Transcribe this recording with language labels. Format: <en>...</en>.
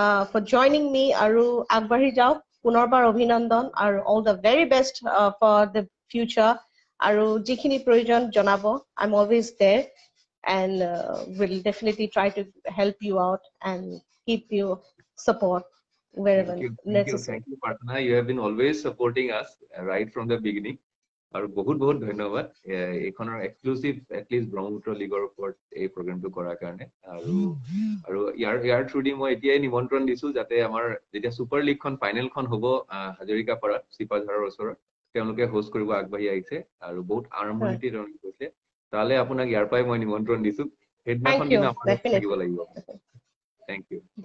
<en>for joining me</en> <as>আৰু আগবাঢ়ি যাওক পুনৰবাৰ অভিনন্দন আৰু</as> <en>all the very best for the future</en> <as>আৰু যিখিনি প্ৰয়োজন জনাব</as> <en>I'm always there and will definitely try to help you out and keep you support wherever necessary. Thank you, Partna. You have been always supporting us right from the beginning.</en> <as>আৰু বহুত ধন্যবাদ এইখনৰ exclusive at least Brahmaputra লীগৰ ওপৰত এই প্ৰগ্ৰামটো কৰাৰ কাৰণে আৰু ইয়াৰ থ্ৰুদি মই এতিয়াই নিমন্ত্ৰণ দিছো যাতে আমাৰ যেতিয়া ছুপাৰ লীগখন ফাইনেলখন হ'ব হাজৰিকাপাৰাত চিপাঝাৰৰ ওচৰত তেওঁলোকে হোষ্ট কৰিব আগবাঢ়ি আহিছে আৰু বহুত আৰম্ভণিতে তেওঁলোকে কৈছে তালে আপোনাক ইয়াৰ পৰাই মই নিমন্ত্ৰণ দিছো সেইদিনাখন কিন্তু আমাৰ থাকিব লাগিব</as> <en>Thank you.</en>